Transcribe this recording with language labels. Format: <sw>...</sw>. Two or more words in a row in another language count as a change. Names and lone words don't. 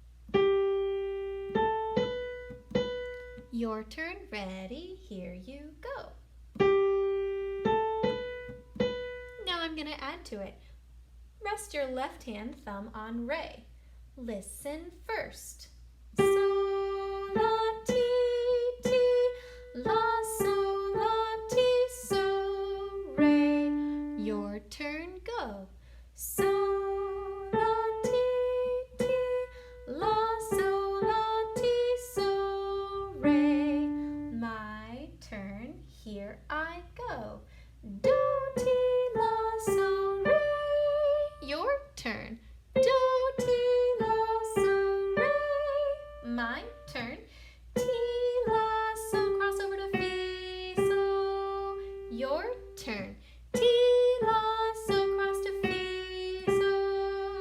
<en>Your turn, ready, here you go. Now I'm going to add to it. Rest your left hand thumb on re. Listen first. So, la, ti, ti, la, so, la, ti, so, re. Your turn, go. So, la, ti, ti, la, so, la, ti, so, re. My turn, here I go. Do, ti, la, so, re. Your turn. Do, ti, la, so, re. My turn. Ti, la, so, cross over to fi, so. Your turn. Ti, la, so, cross to fi, so.</en>